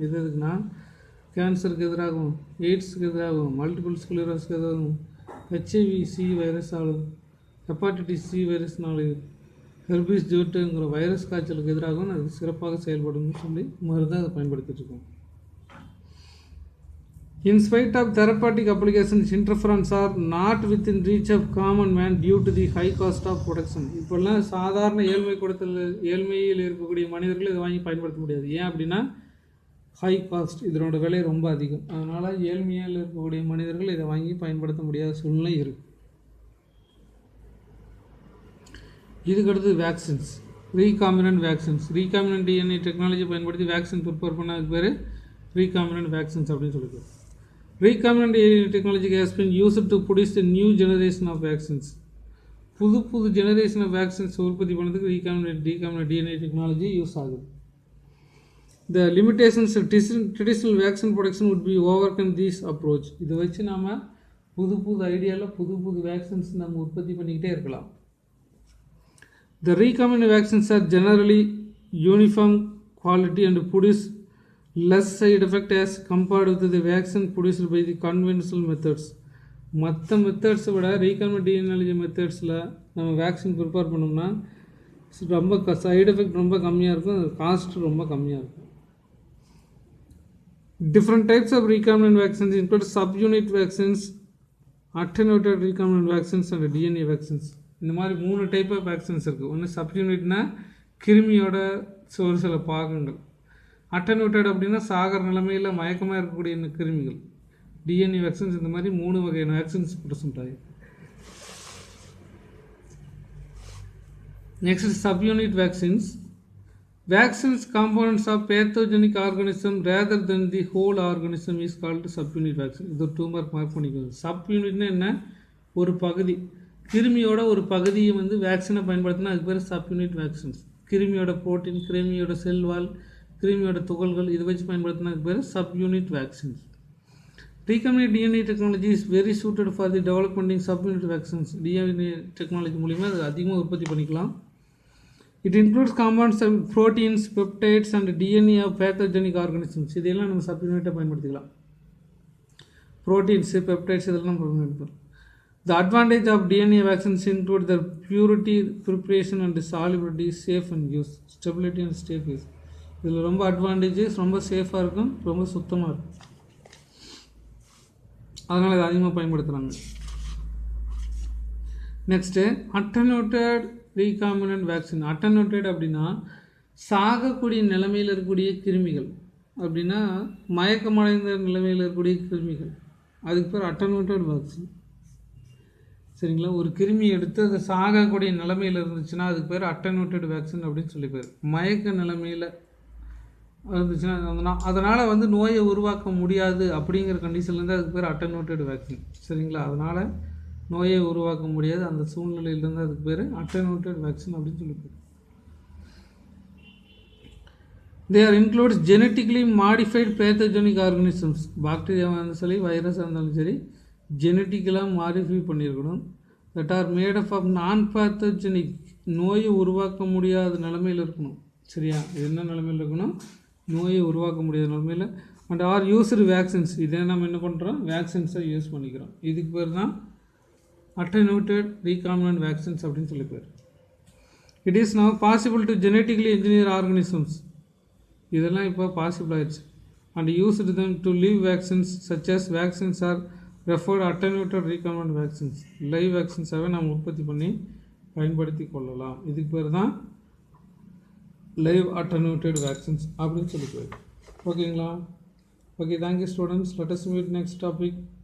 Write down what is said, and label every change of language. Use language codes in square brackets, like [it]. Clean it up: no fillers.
[ta] இது எதுக்குன்னா கேன்சருக்கு எதிராகும், எய்ட்ஸுக்கு எதிராகும், multiple ஸ்க்ளீரோஸ்க்கு எதிராகும், HIV-C வைரஸாலும், hepatitis C வைரஸ்னாலும், herpes ஜோஸ்டருங்கிற virus காய்ச்சலுக்கு எதிராகவும் அது சிறப்பாக செயல்படும் சொல்லி மருந்தாக அதை பயன்படுத்திட்டு இருக்கோம். [en] In spite of therapeutic applications, interferons are not within reach of common man due to the high cost of production. [ta] இப்போல்லாம் சாதாரண ஏழ்மையில் இருக்கக்கூடிய மனிதர்கள் இதை வாங்கி பயன்படுத்த முடியாது. ஏன் அப்படின்னா ஹை காஸ்ட், இதனோட விலை ரொம்ப அதிகம். அதனால் ஏழ்மையில் இருக்கக்கூடிய மனிதர்கள் இதை வாங்கி பயன்படுத்த முடியாத சூழ்நிலை இருக்குது. இதுக்கடுத்து vaccines, recombinant vaccines. Recombinant DNA technology பயன்படுத்தி வேக்சின் ப்ரிப்பேர் பண்ணதுக்கு பேர் ரீகாம்பினன்ட் வேக்சின்ஸ் அப்படின்னு சொல்லிட்டு. [en] Recombinant DNA technology has been used to produce a new generation of vaccines. [ta] புது ஜெனரேஷன் ஆஃப் வேக்சின்ஸ் உற்பத்தி பண்ணதுக்கு ரீகாம்பினன்ட் DNA டெக்னாலஜி யூஸ் ஆகுது. [en] The limitations of traditional vaccine production would be overcome this approach. [ta] இதை வச்சு நாம் புது புது ஐடியாவில் புது புது வேக்சின்ஸ் நம்ம உற்பத்தி பண்ணிக்கிட்டே இருக்கலாம். [en] The recombinant vaccines are generally uniform quality and produce less side effect as compared with the vaccine produced by the conventional methods. [ta] மற்ற மெத்தட்ஸை விட ரீகாம்பினன்ட் டிஎன்ஏ மெத்தட்ஸில் நம்ம வேக்சின் ப்ரிப்பேர் பண்ணோம்னா ரொம்ப சைடு எஃபெக்ட் ரொம்ப கம்மியாக இருக்கும், காஸ்ட் ரொம்ப கம்மியாக இருக்கும். [en] Different types of recombinant vaccines include subunit vaccines, attenuated recombinant vaccines and DNA vaccines. [ta] இந்த மாதிரி 3 டைப் ஆஃப் வேக்சின்ஸ் இருக்குது. ஒன்று சப்யூனிட்னா கிருமியோட ஒரு சில பாகங்கள், அட்டனுவேட்டட் அப்படின்னா சாகர நிலைமையில் மயக்கமாக இருக்கக்கூடிய கிருமிகள், டிஎன்ஏ வேக்சின்ஸ். இந்த மாதிரி 3 வகையான வேக்சின்ஸ் ப்ரெசென்ட் ஆகி. Next subunit vaccines. [en] Vaccines components of pathogenic organism rather than the whole organism is called subunit vaccine. [ta] இது 2 மார்க் பண்ணிக்கோங்க. சப்யூனிட்னா என்ன, ஒரு பகுதி, கிருமியோட ஒரு பகுதியை வந்து வேக்சினை பயன்படுத்தினா அதுக்கு பேர் சப்யூனிட் வேக்சின்ஸ். கிருமியோட புரோட்டீன், கிருமியோட செல் வால், கிருமியோட துகள்கள் இதை வச்சு பயன்படுத்தினா அதுக்கு பேர் subunit vaccines. [en] Recombinant DNA technology is very suited for the developing subunit vaccines. [ta] DNA technology மூலிமா அது அதிகமாக உற்பத்தி பண்ணிக்கலாம். [en] It includes compounds of proteins, peptides and DNA of pathogenic organisms. [ta] இதெல்லாம் நம்ம சப்ளிமெண்ட்டாக பயன்படுத்திக்கலாம். ப்ரோட்டீன்ஸு, பெப்டைட்ஸ் இதெல்லாம் பயன்படுத்தலாம். [en] The advantage of DNA vaccines include their purity, preparation and solubility, safe and use, stability and safe use. [ta] இதில் ரொம்ப advantages, ரொம்ப சேஃபாக இருக்கும், ரொம்ப சுத்தமாக இருக்கும். அதனால் இதை அதிகமாக பயன்படுத்துகிறாங்க. Next attenuated recombinant vaccine. Attenuated அப்படின்னா சாகக்கூடிய நிலைமையில் இருக்கக்கூடிய கிருமிகள், அப்படின்னா மயக்கமடைந்த நிலைமையில் இருக்கக்கூடிய கிருமிகள், அதுக்கு பேர் அட்டனுவேட்டட் வேக்சின். சரிங்களா? ஒரு கிருமி எடுத்து அது சாகக்கூடிய நிலைமையில் இருந்துச்சுன்னா அதுக்கு பேர் அட்டனுவேட்டட் வேக்சின் அப்படின்னு சொல்லி பேர். மயக்க நிலைமையில் இருந்துச்சுன்னா அதனால் வந்து நோயை உருவாக்க முடியாது அப்படிங்கிற கண்டிஷன்லேருந்து அதுக்கு பேர் அட்டனுவேட்டட் வேக்சின். சரிங்களா? அதனால் நோயை உருவாக்க முடியாது அந்த சூழ்நிலையிலேருந்து அதுக்கு பேர் அட்டனுவேட்டட் வேக்சின் அப்படின்னு சொல்லி பேர். [en] They are includes genetically modified pathogenic organisms. [ta] பாக்டீரியாவாக இருந்தாலும் சரி, வைரஸாக இருந்தாலும் சரி, ஜெனட்டிக்கலாக மாடிஃபை பண்ணியிருக்கணும். [en] that are made up of non pathogenic, [ta] நோயை உருவாக்க முடியாத நிலைமையில் இருக்கணும். சரியா? என்ன நிலைமையில் இருக்கணும்? நோயை உருவாக்க முடியாத நிலைமையில். [en] and are used vaccines, [ta] இதே நம்ம என்ன பண்ணுறோம், வேக்சின்ஸை யூஸ் பண்ணிக்கிறோம். இதுக்கு பேர் தான் [en] attenuated recombinant vaccines [ta] அப்படின்னு சொல்லி பேர். [en] It is now possible to genetically engineer organisms. [ta] இதெல்லாம் இப்போ பாசிபிள் ஆயிடுச்சு. [en] And used them to live vaccines such as vaccines are referred attenuated recombinant vaccines. [ta] Live வேக்சின்ஸாகவே நம்ம உற்பத்தி பண்ணி பயன்படுத்தி கொள்ளலாம். இதுக்கு பேர் தான் லைவ் attenuated vaccines அப்படின்னு சொல்லி பேர். ஓகேங்களா? [en] Okay, thank you students. Let us meet next topic.